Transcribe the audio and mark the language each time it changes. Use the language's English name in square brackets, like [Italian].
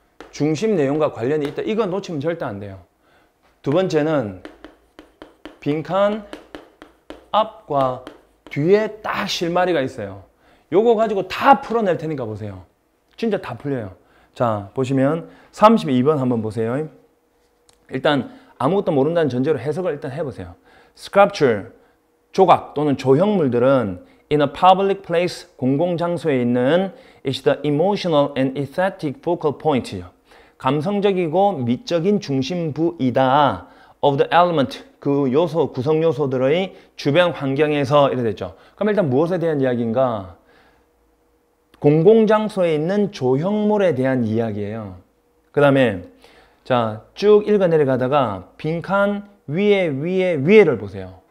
[Korean] 중심 내용과 관련이 있다. 이거 놓치면 절대 안 돼요. 두 번째는 빈칸 앞과 뒤에 딱 실마리가 있어요. 요거 가지고 다 풀어낼 테니까 보세요. 진짜 다 풀려요. 자 보시면 32번 한번 보세요. 일단 아무것도 모른다는 전제로 해석을 일단 해보세요. [English] Sculpture, [Korean] 조각 또는 조형물들은 [English] in a public place, [Korean] 공공장소에 있는 [English] is the emotional and aesthetic focal point. [Korean] 감성적이고 미적인 중심부이다. [English] of the element, [Korean] 그 요소, 구성 요소들의 주변 환경에서 이렇게 됐죠. 그럼 일단 무엇에 대한 이야기인가? 공공장소에 있는 조형물에 대한 이야기예요. 그 다음에 자 쭉 읽어 내려가다가 빈칸 위에를 보세요.